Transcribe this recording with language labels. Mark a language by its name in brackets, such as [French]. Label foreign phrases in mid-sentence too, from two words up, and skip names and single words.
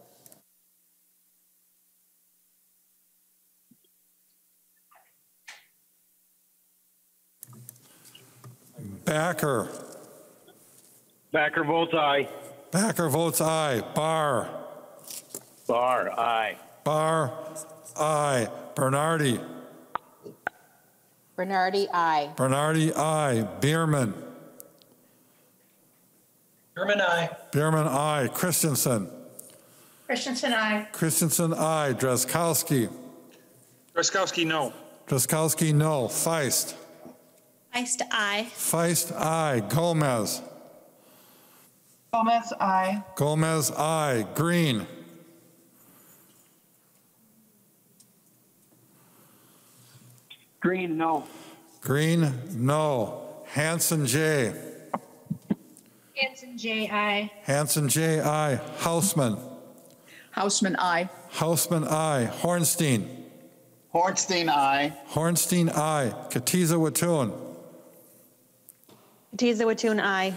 [English] Backer. Backer votes aye. Backer votes aye. Barr. Barr, aye. Barr, aye. Bernardi. Bernardi, aye. Bernardi, aye. Bierman. Bierman, aye. Bierman, aye. Christensen. Christensen, aye. Christensen, aye. Drazkowski. Drazkowski, no. Drazkowski, no. Feist. Feist, aye. Feist, aye. Gomez. Gomez, aye. Gomez, aye. Green. Green, no. Green, no. Hanson, J. Hanson, J, aye. Hanson, J, aye. Hausman. Hausman, aye. Hausman, aye. Hornstein. Hornstein, aye. Hornstein, aye. Katiza Watun. Katiza Watun, aye.